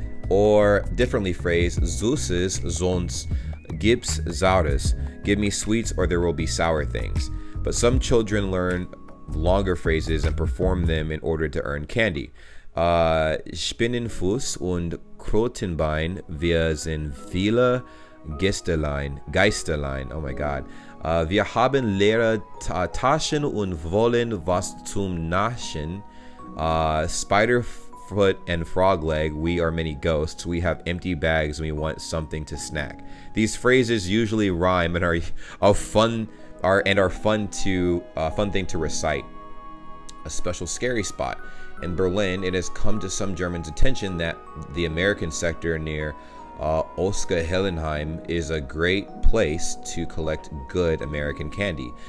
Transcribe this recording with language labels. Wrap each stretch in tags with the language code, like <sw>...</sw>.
<en>Or differently phrased,</en> <de>Süßes, sonst gibt's Saures.</de> <en>Give me sweets or there will be sour things. But some children learn longer phrases and perform them in order to earn candy.</en> <de>Spinnenfuß und Krotenbein. Wir sind viele Geisterlein.</de> <en>Oh my God.</en> <de>Wir haben leere Taschen und wollen was zum Naschen.</de> <en>Spiderfoot and Frogleg, we are many ghosts. We have empty bags and we want something to snack. These phrases usually rhyme and are fun thing to recite. A special scary spot. In Berlin, it has come to some Germans' attention that the American sector near Oska-Hellenheim is a great place to collect good American candy.</en>